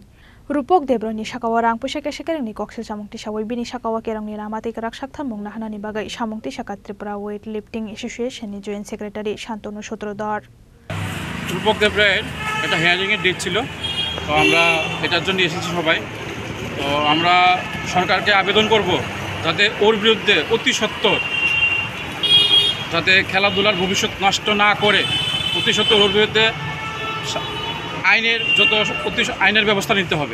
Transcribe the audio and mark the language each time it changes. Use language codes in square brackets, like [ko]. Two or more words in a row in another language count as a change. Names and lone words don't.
[trp] Rupak Debroy ni sakawo rang pusake sekereng ni koksil samung tisawai bini sakawo kerang ni ramati kerak sakthar mungna hanani bagai samung Tisakha Tripura Weightlifting Association ni Joint Secretary Shantanu Sutrodar. [bn] Rupak Debroy এটা হিয়ারিং এর ডেট ছিল, তো আমরা এটার জন্য এসেছি সবাই। তো আমরা সরকারকে আবেদন করব যাতে ওর বিরুদ্ধে অতি সত্বর যাতে খেলাধুলার ভবিষ্যৎ নষ্ট না করে অতি সত্বর ওর বিরুদ্ধে আইনের ব্যবস্থা নিতে হবে।